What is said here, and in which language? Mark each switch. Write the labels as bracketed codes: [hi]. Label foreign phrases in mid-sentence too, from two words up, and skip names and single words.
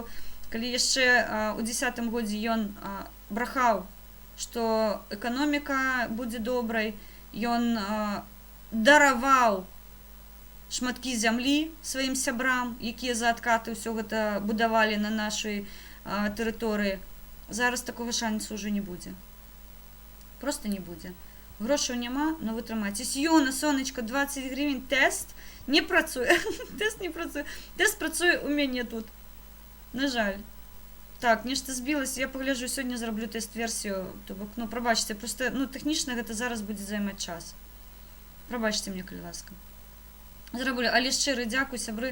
[be] Калі яшчэ ў 10-м годзе ён брахаў, што эканоміка будзе добрай, ён дараваў шматкі зямлі сваім сябрам, якія за адкаты ўсё гэта будавалі на нашай тэрыторыі. Зараз такого шансу уже не будзе. Просто не будзе. Грошаў няма, но вы трымаецесь. Юна, сонечка, 20 гривень. Тест не працуе. Тест не працуе. Тест працуе у мяне тут. На жаль. Так, нешта збілася. Я пагляджу, сёння зраблю тест-версію. То бок, ну, прабачце, просто, ну, тэхнічна гэта зараз будзе займаць час. Прабачце мне, калі ласка. Зраблю. Але шчыры дзякуй, сябры.